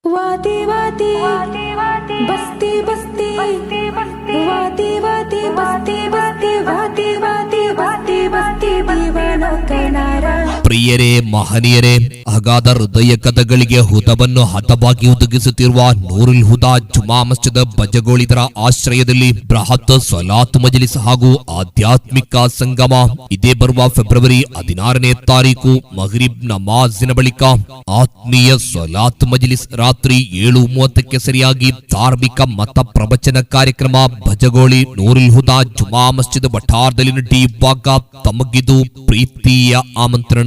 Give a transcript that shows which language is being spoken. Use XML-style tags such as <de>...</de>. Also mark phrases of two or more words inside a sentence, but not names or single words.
<hi>वादी वादी बस्ती बस्ती वादी वादी बस्ती बस्ती वादी वादी बस्ती बस्ती दीवानों का नारा।</hi> <kn>ಪ್ರಿಯರೇ, ಮಹನೀಯರೇ, ಅಗಾಧ ಹೃದಯ ಕಥಗಳಿಗೆ ಹುದವನ್ನು ಹತವಾಗಿ ಒದಗಿಸುತ್ತಿರುವ ನೂರುಲ್ ಹುದಾ ಜುಮಾ ಮಸ್ಜಿದ್ ಬಜಗೋಳಿದರ ಆಶ್ರಯದಲ್ಲಿ ಬೃಹತ್ ಸಲಾತ್ ಮಜಲಿಸ್ ಹಾಗೂ ಆಧ್ಯಾತ್ಮಿಕ ಸಂಗಮ ಇದೇ ಬರುವ ಫೆಬ್ರವರಿ 16ನೇ ತಾರೀಕು ಮಗ್ರಿಬ್ ನಮಾಜಿನ ಬಳಿಕ ಆತ್ಮೀಯ ಸಲಾತ್ ಮಜಲಿಸ್ ರಾತ್ರಿ 7:30ಕ್ಕೆ ಸರಿಯಾಗಿ ಧಾರ್ಮಿಕ ಮತ ಪ್ರವಚನ ಕಾರ್ಯಕ್ರಮ ಬಜಗೋಳಿ ನೂರುಲ್ ಹುದಾ ಜುಮಾ ಮಸ್ಜಿದ್ ವಠಾರದಲ್ಲಿ ನಡೆಯುವಾಗ ತಮಗಿದು ಪ್ರೀತಿಯ ಆಮಂತ್ರಣ.</kn>